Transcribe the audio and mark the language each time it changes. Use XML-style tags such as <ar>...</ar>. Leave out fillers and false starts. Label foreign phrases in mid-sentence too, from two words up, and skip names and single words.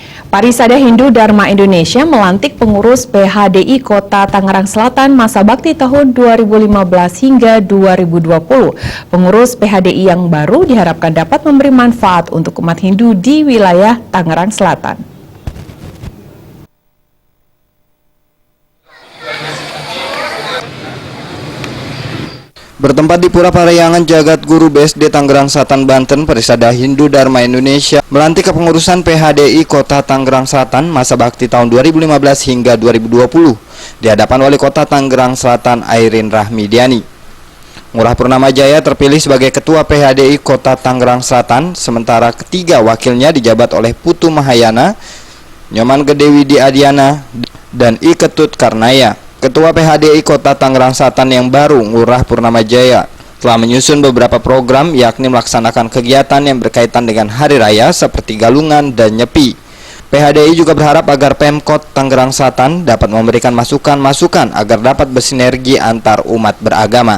<id>Parisada Hindu Dharma Indonesia melantik pengurus PHDI Kota Tangerang Selatan masa bakti tahun 2015 hingga 2020. Pengurus PHDI yang baru diharapkan dapat memberi manfaat untuk umat Hindu di wilayah Tangerang Selatan. Bertempat di Pura Parahyangan Jagat Guru BSD Tangerang Selatan, Banten, Parisada Hindu Dharma Indonesia melantik kepengurusan PHDI Kota Tangerang Selatan masa bakti tahun 2015 hingga 2020 di hadapan Wali Kota Tangerang Selatan Airin Rahmidiani. Ngurah Purnamajaya terpilih sebagai Ketua PHDI Kota Tangerang Selatan, sementara ketiga wakilnya dijabat oleh Putu Mahayana, Nyoman Gede Widi Adiana, dan I Ketut Karnaya. Ketua PHDI Kota Tangerang Selatan yang baru, Ngurah Purnamajaya, telah menyusun beberapa program, yakni melaksanakan kegiatan yang berkaitan dengan hari raya seperti galungan dan nyepi. PHDI juga berharap agar Pemkot Tangerang Selatan dapat memberikan masukan-masukan agar dapat bersinergi antar umat beragama.</id>